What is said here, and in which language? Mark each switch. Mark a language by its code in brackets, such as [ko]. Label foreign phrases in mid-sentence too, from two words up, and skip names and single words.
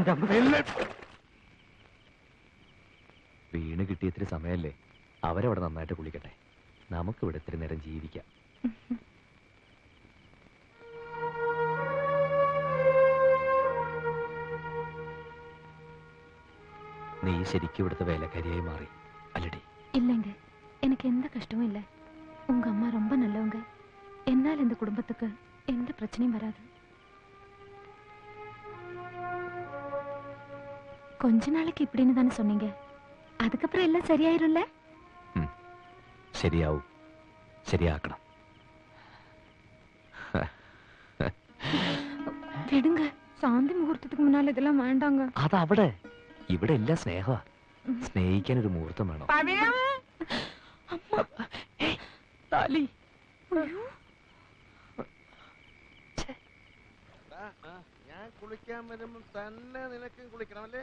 [ml] വീണ് കിട്ടിയ ഇത്തിരി സമയല്ലേ, അവരവിടെ നന്നായിട്ട് കുളിക്കട്ടെ. നമുക്കിവിടെ ഇത്തിരി നേരം ജീവിക്കാം. നീ ശരിക്കും ഇവിടുത്തെ വേലക്കാരിയായി മാറി അല്ലടി? [ta] இல்லைங்க, எனக்கு எந்த கஷ்டமும் இல்லை. உங்க அம்மா ரொம்ப நல்லவங்க. என்னால் இந்த குடும்பத்துக்கு எந்த பிரச்சனையும் வராது. கொஞ்ச நாளைக்கு இப்படின்னு தானே சொன்னீங்க, அதுக்கப்புறம் எல்லாம் சரியாயிரும்ல? [ml] ശരിയാവും, ശരിയാക്കണം. [ta] விடுங்க, சாந்தி முகூர்த்தத்துக்கு முன்னால இதெல்லாம் வேண்டாங்க. [ml] അത് അവിടെ, ഇവിടെ എല്ലാം സ്നേഹ. സ്നേഹിക്കാൻ ഒരു മുഹൂർത്തം വേണം. ഞാൻ കുളിക്കാൻ വരുമ്പോ തന്നെ നിനക്കും കുളിക്കണമല്ലേ?